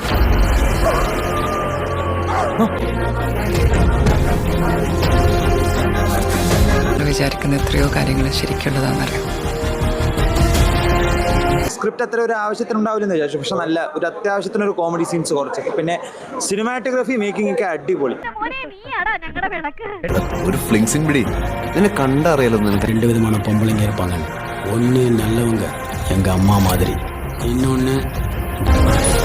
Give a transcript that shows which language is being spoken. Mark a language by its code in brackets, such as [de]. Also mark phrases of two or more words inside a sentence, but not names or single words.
[ml] വിചാരിക്കുന്ന എത്രയോ കാര്യങ്ങൾ ശരിക്കുള്ളതാണെന്നറിയാം. സ്ക്രിപ്റ്റ് അത്ര ഒരു ആവശ്യത്തിനുണ്ടാവില്ലെന്ന് വിചാരിച്ചു, പക്ഷെ നല്ല ഒരു അത്യാവശ്യത്തിനൊരു [en] comedy scenes [ml] കുറച്ച്, പിന്നെ [en] cinematography making [ml] ഒക്കെ അടിപൊളി. ഒരു ഫ്ലിങ്സിംഗ് പിടി നിന്നെ കണ്ടറിയാലോ. [ta] ரெண்டு விதமான பொம்பளைங்க இருப்பாங்க. ஒன்று நல்லவங்க, எங்க அம்மா மாதிரி. இன்னொன்று